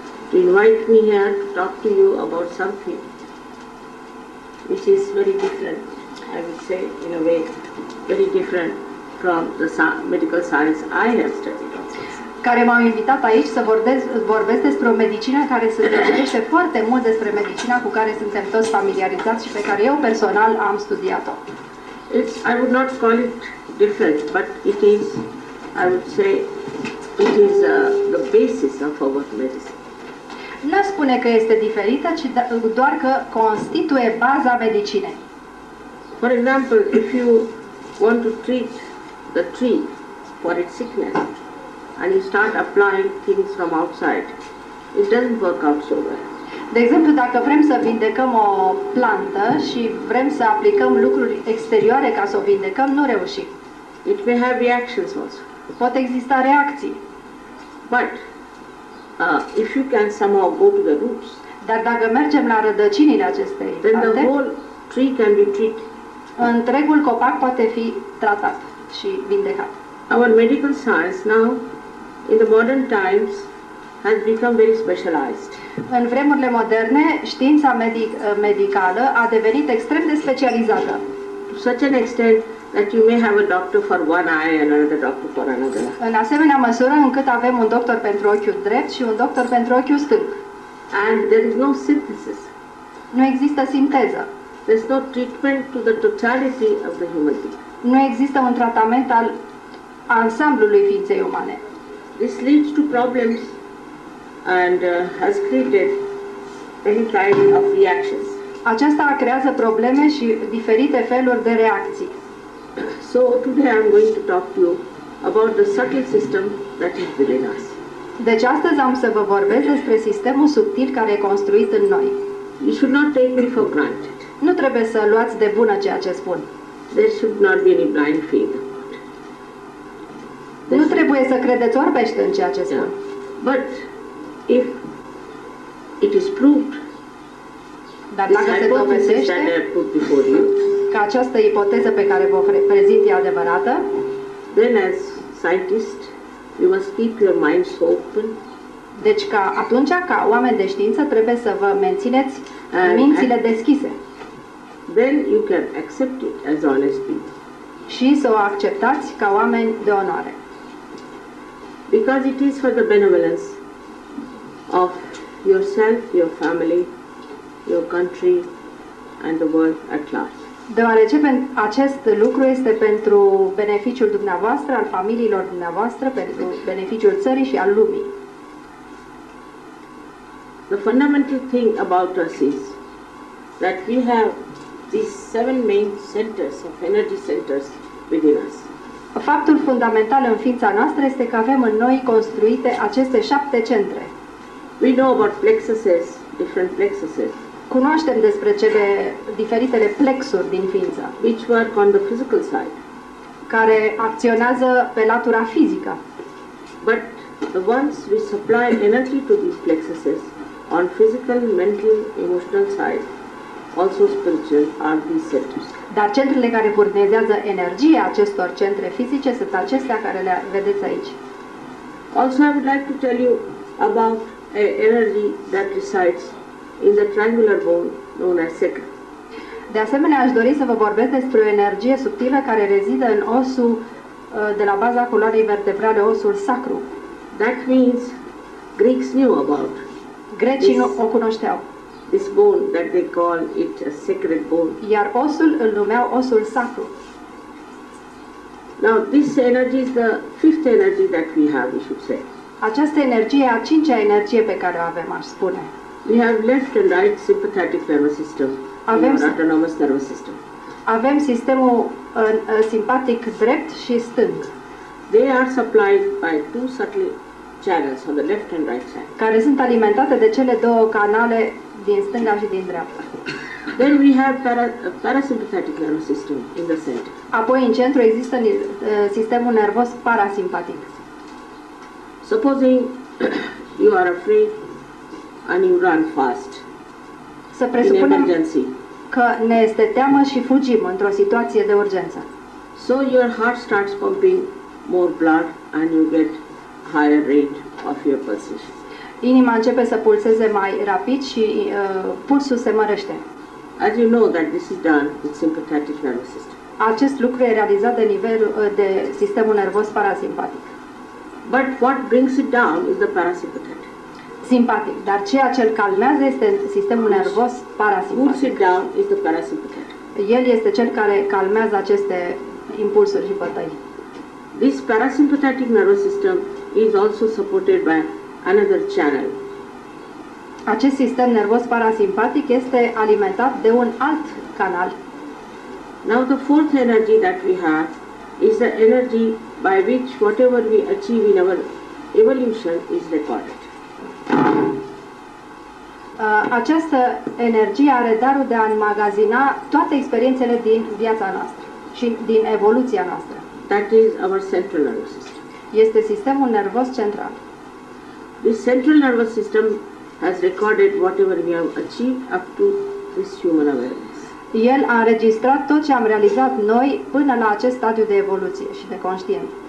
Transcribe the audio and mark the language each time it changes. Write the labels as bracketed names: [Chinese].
[English] to invite me here to talk to you about something which is very different, I would say in a way, very different from the medical science I have studied also. [Romanian] care m-au invitat aici să vorbesc despre o medicină care se deosebește foarte mult despre medicina cu care suntem toți familiarizați și pe care eu personal am studiat-o. [English] I would not call it different, but it is, I would say, it is the basis of our medicine. [Romanian] Nu spune că este diferită, ci doar că constituie baza medicinei. [English] For example, if you want to treat the tree for its sickness and you start applying things from outside, it doesn't work out so well. [Romanian] De exemplu, dacă vrem să vindecăm o plantă și vrem să aplicăm lucruri exterioare ca să o vindecăm, nu reușim. [English] It may have reactions also. [Romanian] Pot exista reacții. [English] But if you can somehow go to the roots, [Romanian] Dar dacă mergem la rădăcinile acestei [English] then the [Romanian] plante, [English] whole tree can be treated. [Romanian] întregul copac poate fi tratat și vindecat. [English] Our medical science now, in the modern times, has become very specialized. [Romanian] În vremurile moderne, știința medicală a devenit extrem de specializată. [English] To such an extent that you may have a doctor for one eye and another doctor for another. [Romanian] În asemenea măsură încât avem un doctor pentru ochiul drept și un doctor pentru ochiul stâng. [English] And there is no synthesis. [Romanian] Nu există sinteză. [English] There is no treatment to the totality of the human being. [Romanian] Nu există un tratament al ansamblului ființei umane. [English] This leads to problems and has created many kinds of reactions. [Romanian] Aceasta creează probleme și diferite feluri de reacții. [English] So today I am going to talk to you about the subtle system that is within us. [Romanian] Deci astăzi am să vă vorbesc despre sistemul subtil care e construit în noi. [English] You should not take me for granted. [Romanian] Nu trebuie să luați de bună ceea ce spun. [English] There should not be any blind faith about it. [Romanian] Nu trebuie să credeți orbește în ceea ce spun. [English] But if it is proved, [Romanian] Dar [English] this [Romanian] dacă se [English] hypothesis [Romanian] dovedește [English] that I have put before you, [Romanian] că această ipoteză pe care vă prezint e adevărată, [English] then as scientists, you must keep your minds open [Romanian] deci ca oameni de știință trebuie să vă mențineți mințile deschise [English] then you can accept it as honest people. [Romanian] și să o acceptați ca oameni de onoare. [English] Because it is for the benevolence of yourself, your family, your country and the world at large. [Romanian] Deoarece acest lucru este pentru beneficiul dumneavoastră, al familiilor dumneavoastră, pentru beneficiul țării și al lumii. [English] The fundamental thing about us is that we have these 7 main centers of energy centers within us. [Romanian] Faptul fundamental în ființa noastră este că avem în noi construite aceste 7 centre. [English] We know about plexuses, different plexuses, [Romanian] Cunoaștem despre cele diferitele plexuri din ființă, [English] which work on the physical side. [Romanian] care acționează pe latura fizică. [English] But the ones which supply energy to these plexuses on physical, mental, emotional side, also spiritual, are these centers. [Romanian] Dar centrele care furnizează energie acestor centre fizice sunt acestea care le vedeți aici. [English] Also, I would like to tell you about an energy that resides in the triangular bone known as sacrum. [Romanian] De asemenea, aș dori să vă vorbesc despre o energie subtilă care rezidă în osul de la baza coloanei vertebrale, osul sacru. [English] That means Greeks knew about [Romanian] Grecii o cunoșteau, [English] this bone that they call it a sacred bone. [Romanian] iar osul îl numeau osul sacru. [English] Now, this energy is the 5th energy that we have, we should say. [Romanian] Această energie e a 5-a energie pe care o avem, aș spune. [English] We have left and right sympathetic nervous system, [Romanian] Avem [English] or autonomous nervous system. [Romanian] Avem sistemul simpatic drept și stâng, [English] They are supplied by 2 subtle channels on the left and right side. [Romanian] care sunt alimentate de cele două canale din stânga și din dreapta. [English] Then we have parasympathetic nervous system in the center. [Romanian] Apoi, în centru există sistemul nervos parasimpatic. [English] Supposing you are afraid and you run fast [Romanian] Să [English] in [Romanian] presupunem [English] emergency. [Romanian] că ne este teamă și fugim într-o situație de urgență. [English] So your heart starts pumping more blood and you get higher rate of your pulsation. [Romanian] Inima începe să pulseze mai rapid și pulsul se mărește. [English] As you know that this is done with sympathetic nervous system. [Romanian] Acest lucru e realizat de nivelul de sistemul nervos parasimpatic. [English] But what brings it down is the parasympathetic. [Romanian] Simpatic, dar ceea ce îl calmează este sistemul nervos [English] Pulls [Romanian] parasimpatic. [English] it down is the parasympathetic. [Romanian] El este cel care calmează aceste impulsuri și bătăi. [English] This parasympathetic nervous system is also supported by another channel. [Romanian] Acest sistem nervos parasimpatic este alimentat de un alt canal. [English] Now the 4th energy that we have is the energy by which whatever we achieve in our evolution is recorded. [Romanian] Această energie are darul de a înmagazina toate experiențele din viața noastră și din evoluția noastră. [English] That is our central nervous system. [Romanian] Este sistemul nervos central. [English] This central nervous system has recorded whatever we have achieved up to this human awareness. [Romanian] El a înregistrat tot ce am realizat noi până la acest stadiu de evoluție și de conștiință.